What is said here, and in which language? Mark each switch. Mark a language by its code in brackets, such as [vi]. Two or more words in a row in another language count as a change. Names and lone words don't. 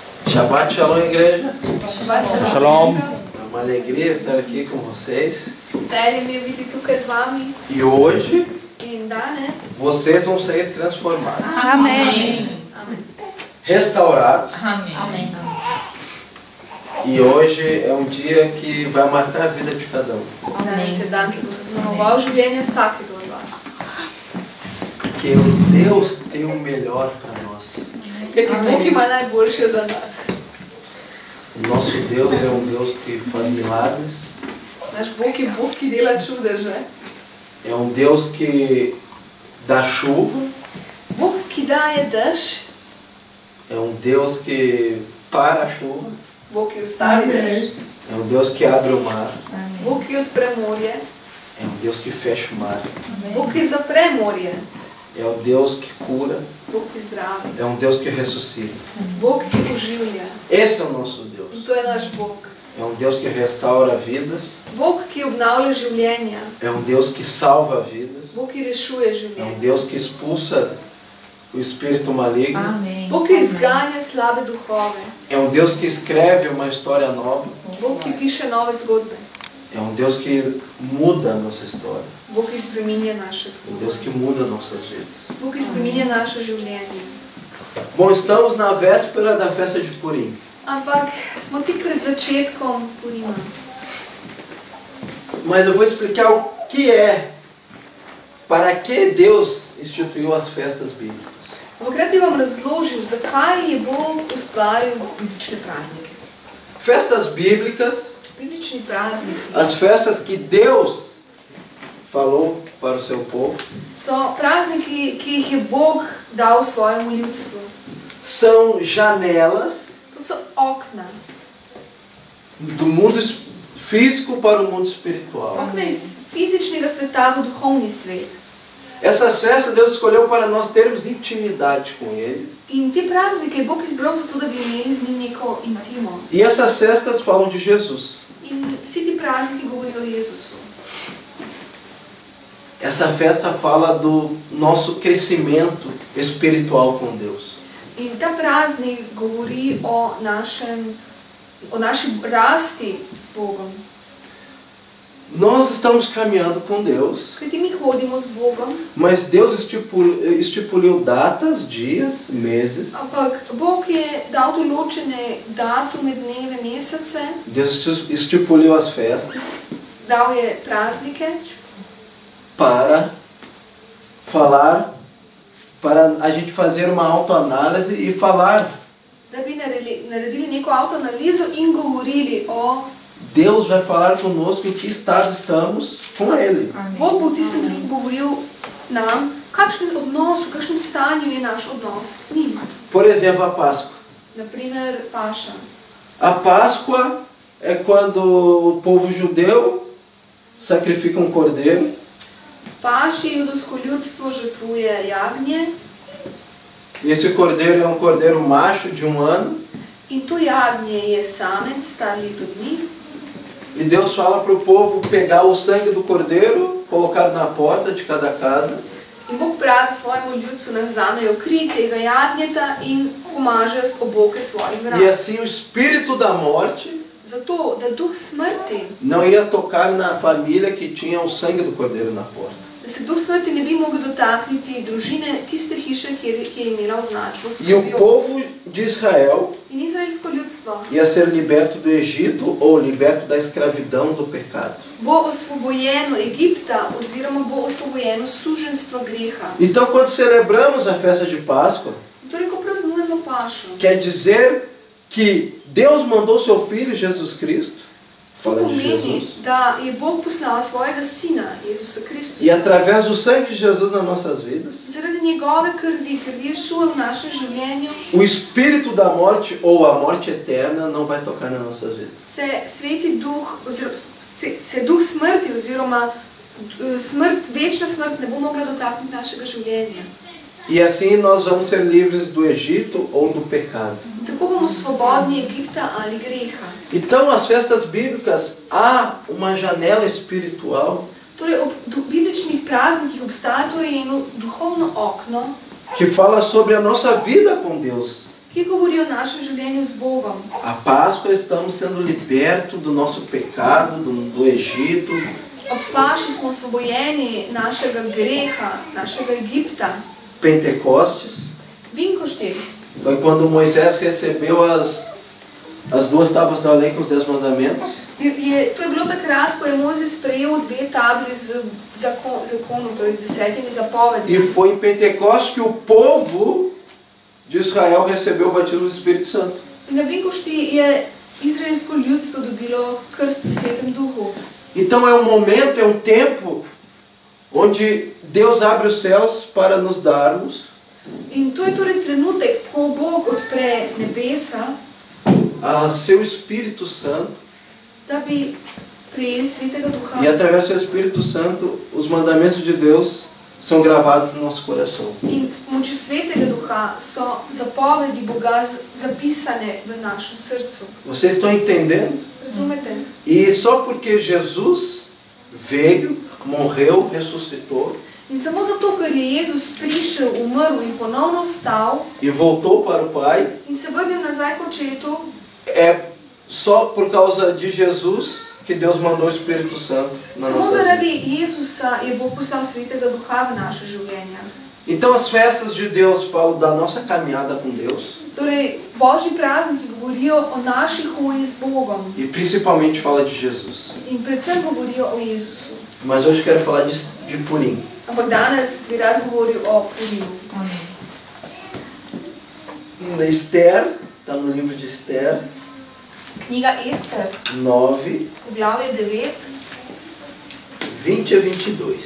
[he] Shabbat Shalom, [pt] igreja. Shabbat Shalom. É uma alegria estar aqui com vocês. [sl] Veselje mi je biti tukaj z vami. [pt] E hoje [sl] In danes. [pt] vocês vão ser transformados, Amen. restaurados. Amém. E hoje é um dia que vai marcar a vida de cada um. [sl] Danes je dan, ki bo zaznamoval življenje vsakega od vas. [pt] Porque o Deus tem o melhor para nós. [sl] Kajti Bog ima najboljše za nas. [pt] O nosso Deus é um Deus que faz milagres. [sl] Naš Bog je Bog, ki dela čudeže. [pt] É um Deus que dá chuva. [sl] Bog, ki daje dež. [pt] É um Deus que para a chuva. [sl] Bog, ki ustavi dež. [pt] É um Deus que abre o mar. [sl] Bog, ki odpre morje. [pt] É um Deus que fecha o mar. [sl] Bog, ki zapre morje. [pt] É o Deus que cura. [sl] Bog, ki zdravi. [pt] É um Deus que ressuscita. [sl] Bog, ki oživlja. [pt] Esse é o nosso [sl] In [pt] Deus. [sl] to je naš Bog. [pt] É um Deus que restaura vidas. [sl] Bog, ki obnavlja življenja. [pt] É um Deus que salva vidas. [sl] Bog, ki rešuje [pt] É um [sl] življenja. [pt] Deus que expulsa o espírito maligno. Amém. [sl] Bog, ki izganja slabe duhove. [pt] É um Deus que escreve uma história nova. [sl] Bog, ki piše nove zgodbe. [pt] É um Deus que muda a nossa história. [sl] Bog, ki spreminja naše [pt] Um Deus [sl] zgodbe. [pt] que muda nossas vidas. [sl] Bog, ki spreminja naše življenje. [pt] Bom, estamos na véspera da festa de Purim. [sl] Ampak smo tik pred začetkom Purima. [pt] Mas eu vou explicar o que é, para que Deus instituiu as festas bíblicas. [sl] Ampak rad bi vam razložil, zakaj je Bog ustvaril biblične praznike. [pt] Festas bíblicas, [sl] Biblični prazniki [pt] as festas que Deus falou para o seu povo, [sl] so prazniki, ki jih je Bog dal svojemu ljudstvu. [pt] são janelas [sl] To so okna. [pt] do mundo físico para o mundo espiritual. [sl] Okna iz fizičnega sveta v duhovni svet. [pt] Essas festas Deus escolheu para nós termos intimidade com Ele. [sl] In te praznike je Bog izbral zato, da bi imeli z njim neko intimo. [pt] E essas festas falam de Jesus. [sl] In vsi ti prazniki govorijo o Jezusu. [pt] Essa festa fala do nosso crescimento espiritual com Deus. [sl] In ta praznik govori o naši rasti s Bogom. [pt] Nós estamos caminhando com Deus, [sl] Kajti mi hodimo z Bogom, [pt] mas Deus estipulou datas, dias, meses. [sl] ampak Bog je dal določene datume, dneve, mesece, [pt] Deus estipulou as festas [sl] dal je praznike, [pt] para falar, para a gente fazer uma autoanálise e falar. [sl] da bi naredili neko avtoanalizo in govorili o [pt] Deus vai falar conosco em que estado estamos com Ele. [sl] Bog bo v tistem trenutku govoril nam, v kakšnem odnosu, v kakšnem stanju je naš odnos z njim. [pt] Por exemplo, a Páscoa. [sl] Naprimer, paša. [pt] A Páscoa é quando o povo judeu sacrifica um cordeiro. [sl] Paši judovsko ljudstvo žrtvuje jagnje [pt] E esse cordeiro é um cordeiro macho de 1 ano. [sl] in to jagnje je samec, star leto dni. [pt] E Deus fala para o povo pegar o sangue do cordeiro, colocar na porta de cada casa. [sl] In Bog pravi svojemu ljudstvu, naj vzamejo kri tega jagnjeta in pomažejo s oboke svojih [pt] E [sl] vrat. [pt] assim o espírito da morte [sl] Zato, da duh smrti, [pt] não ia tocar na família que tinha o sangue do cordeiro na porta. [sl] da se duh smrti ne bi mogel dotakniti družine tiste hiše, ki je imela označbo s [pt] E o [sl] krvjo. [pt] povo de Israel [sl] In izraelsko ljudstvo [pt] ia ser liberto do Egito ou liberto da escravidão do pecado. [sl] bo osvobojeno Egipta oziroma bo osvobojeno suženstva greha. [pt] Então, quando celebramos a festa de Páscoa, [sl] Torej, ko praznujemo pašo, [pt] quer dizer que Deus mandou seu Filho Jesus Cristo, [sl] to [pt] fala de [sl] pomeni, [pt] Jesus, [sl] da je Bog poslal svojega sina, Jezusa Kristusa. [pt] e através do sangue de Jesus nas nossas vidas, [sl] Zaradi njegove krvi, krvi Ješua v našem življenju, [pt] o espírito da morte ou a morte eterna não vai tocar nas nossas vidas. [sl] se sveti duh, oziroma se duh smrti oziroma večna smrt ne bo mogla dotakniti našega življenja. [pt] E assim nós vamos ser livres do Egito ou do pecado. [sl] Tako bomo svobodni Egipta ali greha. [pt] Então, as festas bíblicas, há uma janela espiritual [sl] Torej, ob bibličnih praznikih obstaja torej eno duhovno okno, [pt] que fala sobre a nossa vida com Deus. [sl] ki govori o našem življenju z Bogom. [pt] A Páscoa estamos sendo libertos do nosso pecado, do Egito. [sl] Ob paši smo osvobojeni našega greha, našega Egipta. [pt] Pentecostes [sl] Binkošti. [pt] foi quando Moisés recebeu as duas tábuas da lei com os 10 mandamentos. [sl] To je bilo takrat, ko je Mojzes sprejel 2 tabli z zakonom, torej z 10 zapovedmi. [pt] E foi em Pentecostes que o povo de Israel recebeu o batismo do Espírito Santo. [sl] In na Binkošti je izraelsko ljudstvo dobilo krst v Svetem Duhu. [pt] Então é um momento, é um tempo onde Deus abre os céus para nos darmos [sl] In to je torej trenutek, ko Bog odpre nebesa, [pt] a seu Espírito Santo, [sl] da bi prijeli Svetega Duha. [pt] e através do seu Espírito Santo os mandamentos de Deus são gravados no nosso coração. [sl] In s pomočjo Svetega Duha so zapovedi Boga zapisane v našem srcu. [pt] Vocês estão entendendo? [sl] Razumete? [pt] E só porque Jesus veio, morreu, ressuscitou [sl] In samo zato, ker je Jezus prišel, umrl in ponovno vstal [pt] e voltou para o Pai, [sl] in se vrnil nazaj k Očetu, [pt] é só por causa de Jesus que Deus mandou o Espírito Santo na [sl] samo [pt] nossa vida. [sl] zaradi Jezusa je Bog poslal Svetega Duha v naše življenja. [pt] Então as festas de Deus falam da nossa caminhada com Deus [sl] Torej, Božji prazniki govorijo o naši hoji z Bogom [pt] e principalmente fala de Jesus. [sl] in predvsem govorijo o Jezusu. [pt] Mas hoje eu quero falar de Purim. [sl] Ampak danes bi rad govoril o Purimu. [pt] Esther, está no livro de Esther, [sl] Knjiga Ester, 9, poglavje 9, [pt] 20 a 22.